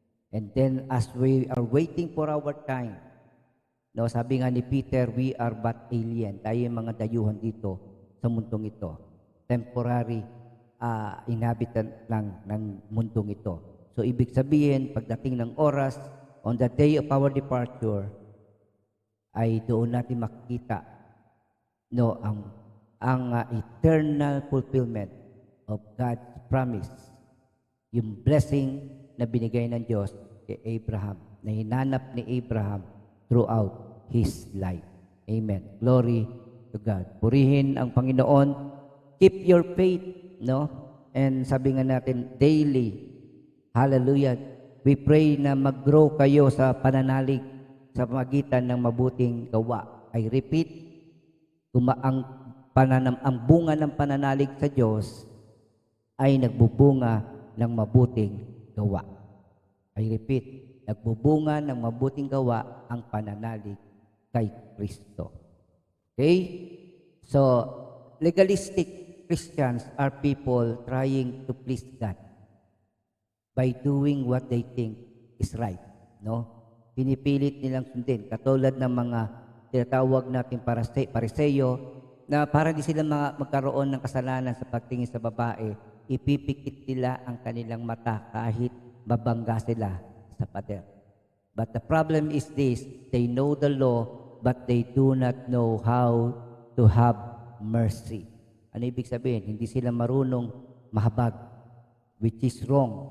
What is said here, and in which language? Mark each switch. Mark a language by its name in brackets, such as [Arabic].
[English] And then, as we are waiting for our time, no, [Filipino] sabi nga ni Peter, [English] we are but alien. [Filipino] Tayo yung mga dayuhan dito sa mundong ito. [English] Temporary inhabitant [Filipino] lang ng mundong ito. So, ibig sabihin, pagdating ng oras, [English] on the day of our departure, [Filipino] ay doon natin makikita no, ang [English] eternal fulfillment of God's promise. [Filipino] Yung blessing na binigay ng Diyos kay Abraham, na hinanap ni Abraham [English] throughout his life. Amen. Glory to God. [Filipino] Purihin ang Panginoon [English] keep your faith, [Filipino] no? And sabi nga natin, daily, hallelujah, [English] we pray [Filipino] na mag-grow kayo sa pananalig sa pamagitan ng mabuting gawa. [English] I repeat, [Filipino] ang bunga ng pananalig sa Diyos ay nagbubunga ng mabuting gawa. [English] I repeat, [Filipino] nagbubunga ng mabuting gawa ang pananalig kay Kristo. Okay? [English] So, legalistic Christians are people trying to please God by doing what they think is right, no? [Filipino] Pinipilit nilang sundin, katulad ng mga tinatawag nating pariseyo, na para di sila magkaroon ng kasalanan sa pagtingin sa babae, ipipikit nila ang kanilang mata kahit mabangga sila sa pader. [English] But the problem is this, they know the law, but they do not know how to have mercy. [Filipino] Ano ibig sabihin? Hindi sila marunong mahabag, [English] which is wrong.